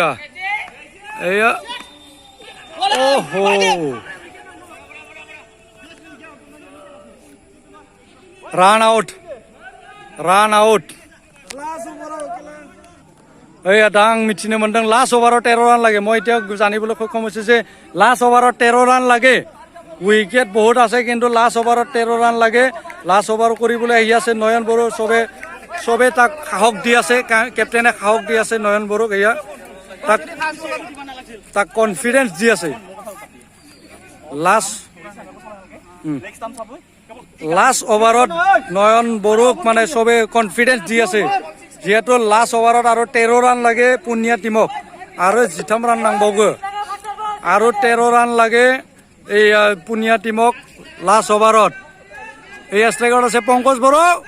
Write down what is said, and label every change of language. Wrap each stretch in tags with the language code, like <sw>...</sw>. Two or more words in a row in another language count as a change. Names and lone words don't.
<brx>एया ओहो</brx> <en>run out.</en> <brx>एया दा आं मिथिनो मोन्दों लास्ट ओभाराव 13 रान লাগে।</brx> <as>মই এতিয়া জানিবলৈ সক্ষম হৈছোঁ যে লাষ্ট ওভাৰত 13 ৰান লাগে। উইকেট বহুত আছে, কিন্তু লাষ্ট ওভাৰত 13 ৰান লাগে। লাষ্ট ওভাৰ কৰিবলৈ আহি আছে নয়ন বড়ো। চবে তাক সাহস দি আছে, কেপ্টেইনে সাহস দি আছে নয়ন বড়োক। এয়া তাক কনফিডেন্স দি আছে লাষ্ট অভাৰত নয়ন বড়োক মানে চবে কনফিডেন্স দি আছে যিহেতু লাষ্ট অভাৰত আৰু 13 ৰান লাগে পুনিয়া টিমক আৰু 8 ৰান নাংবাগো আৰু 13 ৰান লাগে এই পুনিয়া টিমক লাষ্ট অভাৰত এই ষ্ট্ৰাইকাৰত আছে পংকজ বড়ো</as>